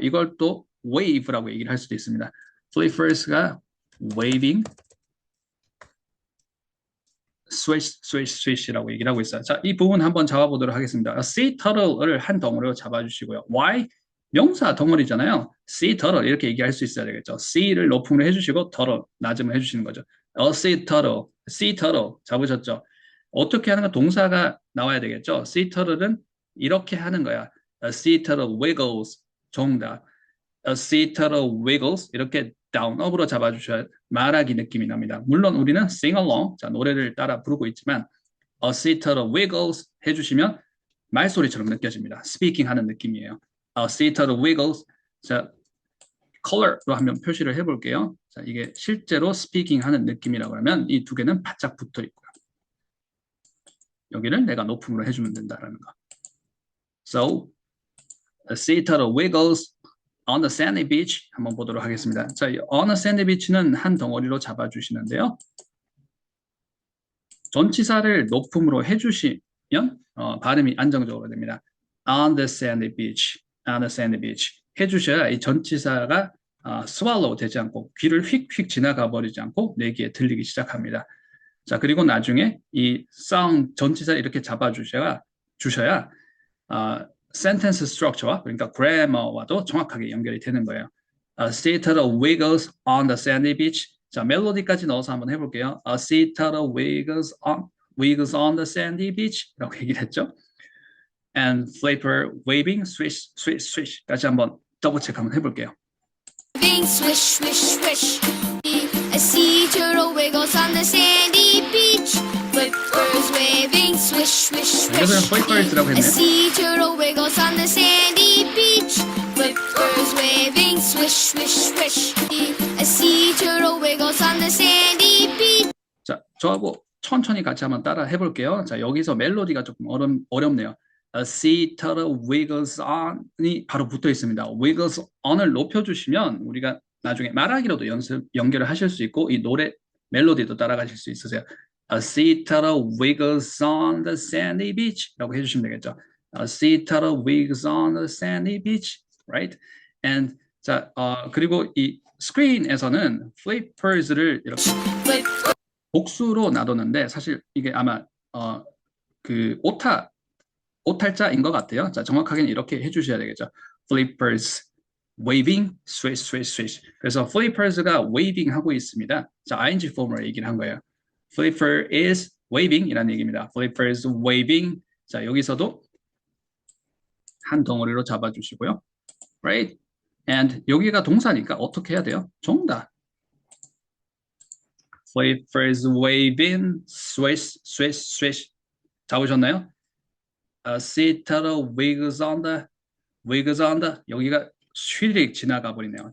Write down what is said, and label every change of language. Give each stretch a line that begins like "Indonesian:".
Korean: 이걸 또 wave라고 얘기를 할 수도 있습니다. flippers가 waving, swish라고 얘기를 하고 있어요. 자, 이 부분 한번 잡아보도록 하겠습니다. sea turtle을 한 덩어리로 잡아주시고요. Why? 명사 덩어리잖아요. sea turtle 이렇게 얘기할 수 있어야 되겠죠. sea를 높음으로 해주시고 turtle 낮음을 해주시는 거죠.
English: A sea turtle 잡으셨죠.
Korean: 어떻게 하는 거 동사가 나와야 되겠죠. sea turtle은 이렇게 하는 거야.
English: A sea turtle wiggles
Korean: 정답.
English: A sea turtle wiggles
Korean: 이렇게 down-up으로 잡아주셔야 말하기 느낌이 납니다. 물론 우리는
English: sing along,
Korean: 자, 노래를 따라 부르고 있지만
English: A sea turtle wiggles
Korean: 해주시면 말소리처럼 느껴집니다. speaking 하는 느낌이에요.
English: A sea turtle wiggles.
Korean: 자, color로 한번 표시를 해볼게요. 자, 이게 실제로 speaking 하는 느낌이라고 하면 이 두 개는 바짝 붙어 있고요. 여기를 내가 높음으로 해주면 된다라는 거.
English: So, a sea turtle wiggles on the sandy beach
Korean: 한번 보도록 하겠습니다. 자, on the sandy beach는 한 덩어리로 잡아주시는데요. 전치사를 높음으로 해주시면 발음이 안정적으로 됩니다.
English: On the sandy beach,
Korean: on the sandy beach 해주셔야 이 전치사가 swallow 되지 않고 귀를 휙휙 지나가 버리지 않고 내 귀에 들리기 시작합니다. 자, 그리고 나중에 이 sound 전치사 이렇게 잡아주셔야 sentence structure와 그러니까 grammar와도 정확하게 연결이 되는 거예요.
English: A sea turtle wiggles on the sandy beach.
Korean: 자, 멜로디까지 넣어서 한번 해볼게요.
English: A sea turtle wiggles on the sandy beach
Korean: 라고 얘기를 했죠.
English: And flipper waving, swish, swish, swish
Korean: 까지 한번 더블 체크 한번 해볼게요.
English: Waving, swish, swish, swish. A sea turtle wiggles on the sandy beach. Flippers waving, swish, swish,
Korean: 이것은
English: swish.
Korean: flippers라고
English: A
Korean: 했네요.
English: sea turtle wiggles on the sandy beach. Flippers waving, swish, swish, swish. A sea turtle wiggles on the sandy beach.
Korean: 자, 저하고 천천히 같이 한번 따라 해볼게요. 자, 여기서 멜로디가 조금 어렵네요.
English: A sea turtle wiggles on
Korean: 이 바로 붙어 있습니다. wiggles on을 높여주시면 우리가 나중에 말하기로도 연결을 하실 수 있고 이 노래 멜로디도 따라가실 수 있으세요.
English: A sea turtle wiggles on the sandy beach
Korean: 라고 해주시면 되겠죠.
English: A sea turtle wiggles on the sandy beach, right?
Korean: And 자, 그리고 이 스크린에서는 flippers를 이렇게 복수로 놔뒀는데 사실 이게 아마 그 오탈자인 것 같아요. 자, 정확하게는 이렇게 해주셔야 되겠죠.
English: flippers, waving, swish, swish, swish.
Korean: 그래서 flippers가 waving 하고 있습니다. 자, ing 폼으로 얘기를 한 거예요.
English: flipper is waving
Korean: 이라는 얘기입니다.
English: flippers waving.
Korean: 자, 여기서도 한 덩어리로 잡아주시고요.
English: right?
Korean: and 여기가 동사니까 어떻게 해야 돼요? 정답.
English: flippers waving, swish, swish, swish.
Korean: 잡으셨나요?
English: A sea turtle wiggles on the
Korean: 여기가 휘릭 지나가 버리네요.